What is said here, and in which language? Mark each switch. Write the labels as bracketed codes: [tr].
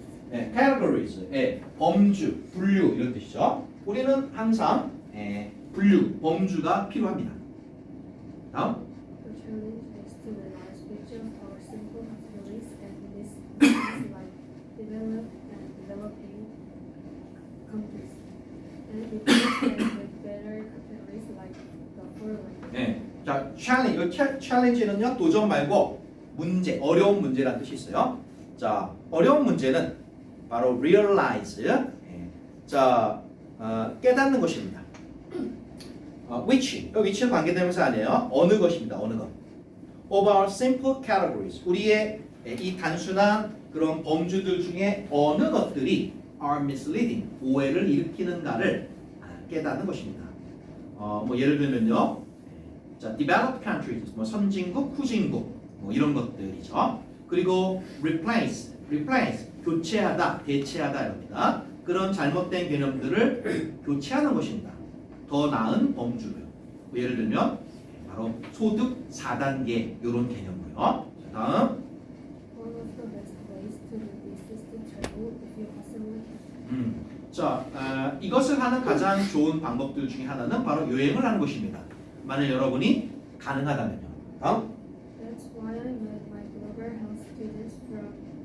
[ko] categories, 범주, 분류 이런 뜻이죠. 우리는 항상 분류, 범주가 필요합니다. 다음. [en] The challenge is to realize which of our simple categories and this is like developed and developing countries, and it is with better categories like the following. [ko] 자, challenge는요 도전 말고 문제, 어려운 문제라는 뜻이 있어요. 자, 어려운 문제는 바로 realize, 자, 깨닫는 것입니다. which는 관계대명사 아니에요. 어느 것입니다. 어느 것. [en] Of our simple categories, [ko] 우리의 이 단순한 그런 범주들 중에 어느 것들이 [en] are misleading, [ko] 오해를 일으키는가를 깨닫는 것입니다. 뭐 예를 들면요, 자, [en] developed countries, [ko] 뭐 선진국, 후진국, 뭐 이런 것들이죠. 그리고 replace, 교체하다, 대체하다 이럽니다. 그런 잘못된 개념들을 교체하는 것입니다. 더 나은 범주로요. 예를 들면 바로 소득 4단계 이런 개념이고요. 다음. [en] One of the best ways to reduce is to travel if you possibly can. [ko] 자, 이것을 하는 가장 좋은 방법들 중에 하나는 바로 여행을 하는 것입니다. 만약 여러분이 가능하다면요. 다음. [en] That's why I met my global health students from